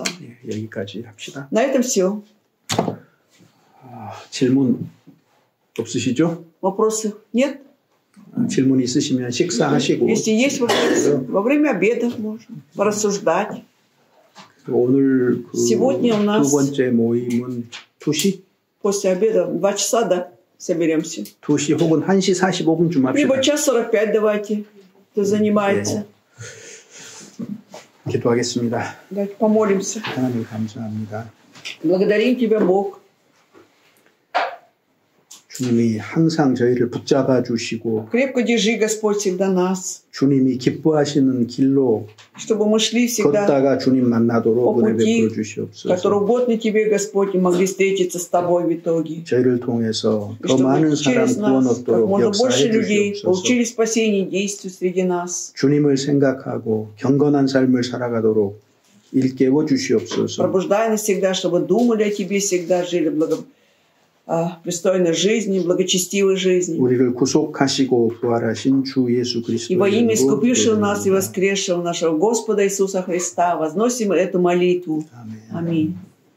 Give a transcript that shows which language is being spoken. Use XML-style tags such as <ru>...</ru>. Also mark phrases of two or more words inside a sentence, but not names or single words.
<ko>예, 여기까지 합시다.</ko> <ru>На этом все.</ru> <ko>질문 없으시죠?</ko> <ru>Вопросов нет?</ru> <ko>질문 있으시면 식사하시고</ko> <ru>Если есть вопросы, во время обеда можно порассуждать.</ru> <ko>오늘 그</ko> <ru>Сегодня у нас-</ru> <ko>두 번째 모임은 2시?</ko> <ru>После обеда 2 часа, да, соберемся.</ru> <ko>2시 혹은 1시 45분쯤 합시다.</ko> <ru>Либо 1:45 давайте, кто занимается.</ru> <ko>기도하겠습니다.</ko> <ru>Давайте помолимся.</ru> <ko>하나님 감사합니다.</ko> <ru>Благодарим Тебя, Бог.</ru> <ko>주님이 항상 저희를 붙잡아 주시고</ko> <ru>Крепко держи, Господь, всегда нас,</ru> <ko>주님이 기뻐하시는 길로</ko> <ru>чтобы мы шли всегда</ru> <ko>걷다가 주님 만나도록</ko> <ru>по</ru> <ko>은혜</ko> <ru>пути,</ru> <ko>베풀어 주시옵소서.</ko> <ru>который угодно Тебе, Господь, и могли встретиться с Тобой в итоге.</ru> <ko>저희를 통해서</ko> <ru>И</ru> <ko>더 많은</ko> <ru>чтобы</ru> <ko>사람</ko> <ru>через</ru> <ko>구원</ko> <ru>нас как</ru> <ko>얻도록</ko> <ru>можно больше</ru> <ko>역사해</ko> <ru>людей</ru> <ko>주시옵소서.</ko> <ru>получили спасение и действуют среди нас.</ru> <ko>주님을 생각하고 경건한 삶을 살아가도록 일깨워 주시옵소서.</ko> <ru>Пробуждай нас всегда, чтобы думали о Тебе всегда, жили пристойной жизнью, благочестивой жизнью.</ru> <ko>우리를 구속하시고 부활하신 주 예수</ko> <ru>И во имя</ru> <ko>그리스도의</ko> <ru>искупившего</ru> <ko>이름으로</ko> <ru>нас и воскресшего нашего Господа Иисуса Христа возносим эту молитву.</ru> <ko>아멘.</ko> <ru>Аминь.</ru>